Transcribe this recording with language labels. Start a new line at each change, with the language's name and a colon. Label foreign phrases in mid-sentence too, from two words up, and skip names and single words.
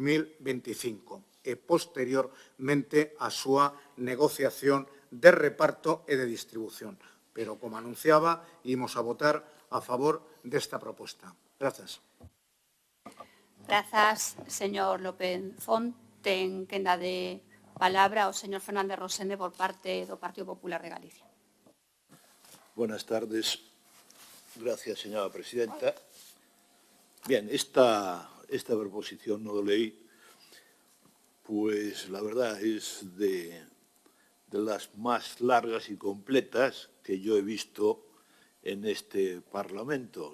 Galician: 2025 e, posteriormente, a súa negociación de reparto e de distribución. Pero, como anunciaba, imos a votar a favor desta proposta. Grazas. Grazas, señor López Font. Ten quenda de palabra o señor Fernández Rosende por parte do Partido Popular de Galicia.
Spanish: Buenas tardes. Gracias, señora presidenta. Bien, esta proposición no de ley, pues la verdad es de las más largas y completas que yo he visto en este Parlamento.